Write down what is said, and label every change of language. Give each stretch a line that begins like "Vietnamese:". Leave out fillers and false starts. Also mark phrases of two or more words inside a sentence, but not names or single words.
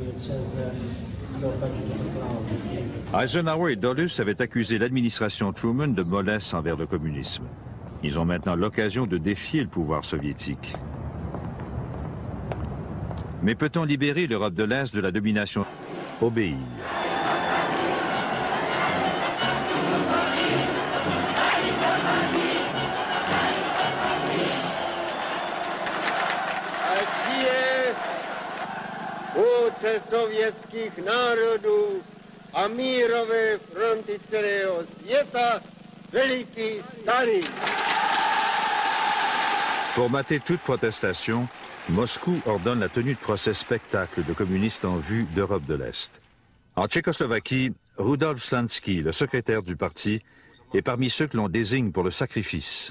French: Eisenhower et Dulles avaient accusé l'administration Truman de mollesse envers le communisme. Ils ont maintenant l'occasion de défier le pouvoir soviétique. Mais peut-on libérer l'Europe de l'Est de la domination? Obéir.
Czech: Vůdce sovětských národů a mírové fronty celého světa, veliký Stalin.
French: Pour mater toute protestation, Moscou ordonne la tenue de procès spectacle de communistes en vue d'Europe de l'Est. En Tchécoslovaquie, Rudolf Slansky, le secrétaire du parti, est parmi ceux que l'on désigne pour le sacrifice.